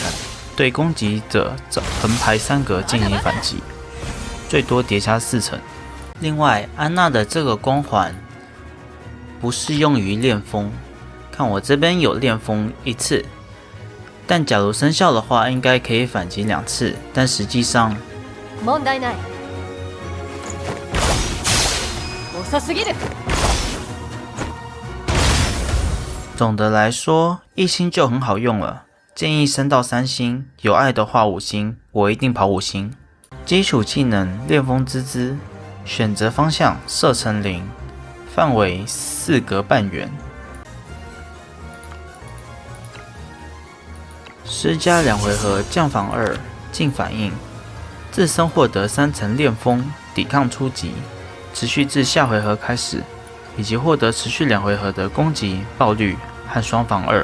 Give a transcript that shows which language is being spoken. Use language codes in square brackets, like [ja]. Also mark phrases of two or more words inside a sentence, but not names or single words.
[zh] 对攻击者横排3格进行反击，最多叠加4层。另外，安娜的这个光环不适用于炼风，看我这边有炼风1次，但假如生效的话，应该可以反击2次，但实际上 [ja] 問題ない。遅すぎる。 [zh] 总的来说，1星就很好用了。建议升到3星，有爱的话5星，我一定跑5星。基础技能烈风之姿，选择方向射程0，范围4格半圆，施加2回合降防2，净反应，自身获得3层烈风，抵抗初级，持续至下回合开始，以及获得持续2回合的攻击、爆率和双防2。